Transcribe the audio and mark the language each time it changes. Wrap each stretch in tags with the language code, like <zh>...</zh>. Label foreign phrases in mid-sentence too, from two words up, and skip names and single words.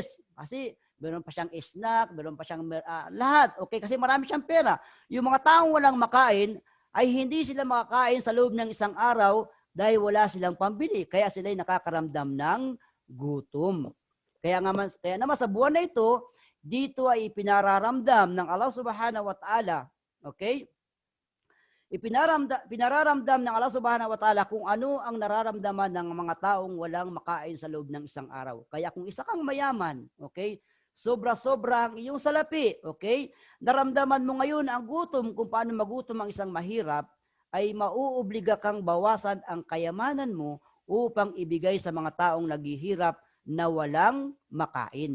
<tl>Kasi meron pa siyang snack, meron pa siyang lahat. Okay, kasi marami siyang pera. Yung mga taong walang makain, ay hindi sila makakain sa loob ng isang araw dahil wala silang pambili. Kaya sila ay nakakaramdam ng gutom. Kaya naman sa buwan na ito, dito ay pinararamdam ng Allah</tl> <ar>سبحانه وتعالى.</ar> <tl>Okay? Pinararamdam ng Allah</tl> <ar>سبحانه وتعالى</ar> <tl>kung ano ang nararamdaman ng mga taong walang makain sa loob ng isang araw. Kaya kung isa kang mayaman, okay, sobra-sobra ang iyong salapi, okay, naramdaman mo ngayon ang gutom, kung paano magutom ang isang mahirap, ay mauobliga kang bawasan ang kayamanan mo upang ibigay sa mga taong naghihirap na walang makain.</tl>